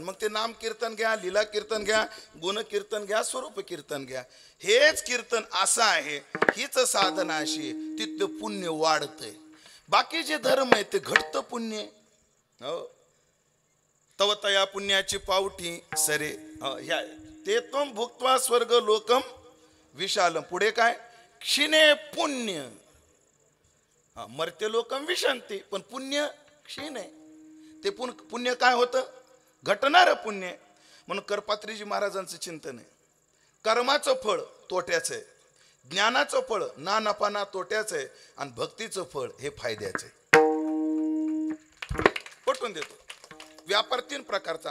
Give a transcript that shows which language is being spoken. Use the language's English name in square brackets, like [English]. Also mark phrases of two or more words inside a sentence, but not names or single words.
[Marathi] मग ते नाम कीर्तन घ्या, लीला कीर्तन घ्या, गुण कीर्तन घ्या, स्वरूप कीर्तन घ्या, हेच कीर्तन असं आहे. हीच साधना अशी तिथलं पुण्य वाढतंय. बाकी जे धर्म आहे ते घटतं पुण्य. हो, तव तया पुण्याची पावठी सरे ह्या [Sanskrit] ते तुम भुक्त्वा स्वर्ग लोकम विशालम. [Marathi] पुढे काय? [Sanskrit] क्षीणे पुण्य. मर्त्य लोकम विशांती, [Marathi] पण पुण्य क्षीण आहे. ते पुण्य काय होतं? घटणार पुण्य. म्हणून करपात्रीजी महाराजांचं चिंतन आहे, कर्माचं फळ तोट्याचं आहे, ज्ञानाचं फळ ना नफा ना तोट्याचं आहे, आणि भक्तीचं फळ हे फायद्याचं आहे. पटवून देतो. व्यापार 3 प्रकारचा.